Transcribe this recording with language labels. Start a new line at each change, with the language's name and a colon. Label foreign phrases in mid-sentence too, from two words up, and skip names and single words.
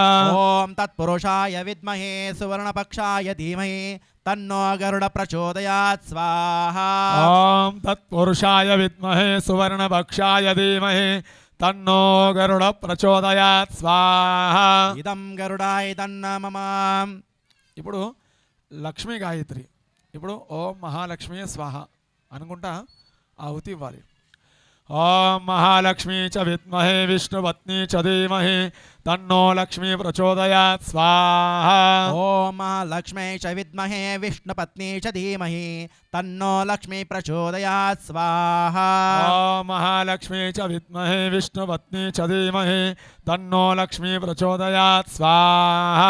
Sanskrit: ॐ तत्पुरुषाय विद्महे सुवर्णपक्षाय धीमहि तन्नो गरुड प्रचोदयात् स्वाहा ॐ तत्पुरुषाय विद्महे सुवर्णपक्षाय धीमहि तन्नो गरुड प्रचोदयात् स्वाहा इदं गरुडाय तन्न मम
Telugu: ఇప్పుడు లక్ష్మీ గాయత్రి ఇప్పుడు
Sanskrit: ఓం మహాలక్ష్మి స్వాహ
Telugu: అనుకుంటా ఆహుతి ఇవ్వాలి
Sanskrit: ఓం మహాలక్ష్మి చ విద్మహే విష్ణుపత్ని చ ధీమహి तन्नो लक्ष्मी प्रचोदयात् स्वाहा ॐ महालक्ष्मी च विद्महे विष्णुपत्नी च धीमहि तन्नो लक्ष्मी प्रचोदयात् स्वाहा ॐ महालक्ष्मी च विद्महे विष्णुपत्नी च धीमहि तन्नो लक्ष्मी प्रचोदयात् स्वाहा